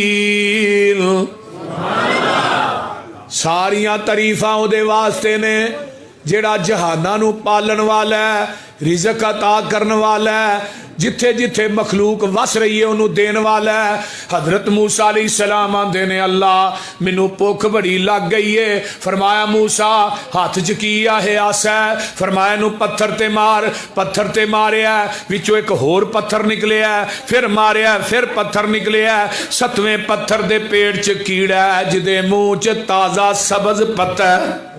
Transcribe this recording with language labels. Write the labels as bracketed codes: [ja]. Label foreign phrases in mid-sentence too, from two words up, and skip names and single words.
[ar] العالمین، [pa] ساریاں تعریفاں او دے واسطے نے ਜਿਹੜਾ ਜਹਾਨਾਂ ਨੂੰ ਪਾਲਣ ਵਾਲਾ ਹੈ, ਰਿਜ਼ਕ ਅਤਾ ਕਰਨ ਵਾਲਾ ਹੈ, ਜਿੱਥੇ ਜਿੱਥੇ ਮਖਲੂਕ ਵਸ ਰਹੀ ਹੈ ਉਹਨੂੰ ਦੇਣ ਵਾਲਾ ਹੈ। ਹਜ਼ਰਤ ਮੂਸਾ ਅਲੈਹਿੱਸਲਾਮ ਆਂਦੇ ਨੇ ਅੱਲਾਹ ਮੈਨੂੰ ਭੁੱਖ ਬੜੀ ਲੱਗ ਗਈ ਹੈ। ਫ਼ਰਮਾਇਆ ਮੂਸਾ ਹਾਥ ਚ ਕੀ ਹੈ ਆਸਾ ਹੈ? ਫ਼ਰਮਾਇਆ ਨੂ ਪੱਥਰ ਤੇ ਮਾਰ। ਪੱਥਰ ਤੇ ਮਾਰਿਆ, ਵਿਚੋਂ ਇਕ ਹੋਰ ਪੱਥਰ ਨਿਕਲਿਆ, ਫਿਰ ਮਾਰਿਆ, ਫਿਰ ਪੱਥਰ ਨਿਕਲਿਆ। 7ਵੇਂ ਪੱਥਰ ਦੇ ਪੇਟ ਚ ਕੀੜਾ ਹੈ ਜਿਦੇ ਮੂੰਹ ਚ ਤਾਜ਼ਾ ਸਬਜ਼ ਪੱਤਾ ਹੈ।